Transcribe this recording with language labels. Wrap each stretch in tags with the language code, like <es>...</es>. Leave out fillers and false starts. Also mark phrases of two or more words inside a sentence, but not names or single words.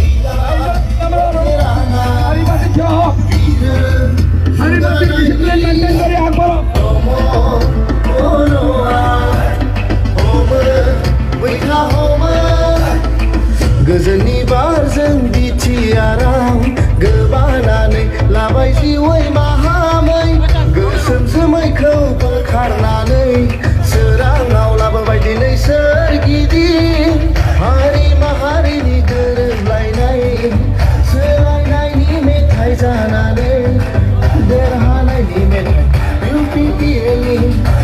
<as>শাৰী পাতি থিয় হওক, শাৰী পাতি</as> <en>discipline maintain</en> <as>কৰি আগবাঢ়ক।</as> <brx>गोजोननि बारजों बिटिआराव गोबानानै लाबाय जिउै माहामै, गोसोम जोमैखौ बोखारनानै सोराङाव लाबोबाय दिनै सोरगिदिं हारि माहारिनि गोरोबलायनाय, सोलायनायनि मेथाइ जानानै देरहानायनि मेथाइ UPPLनि</brx>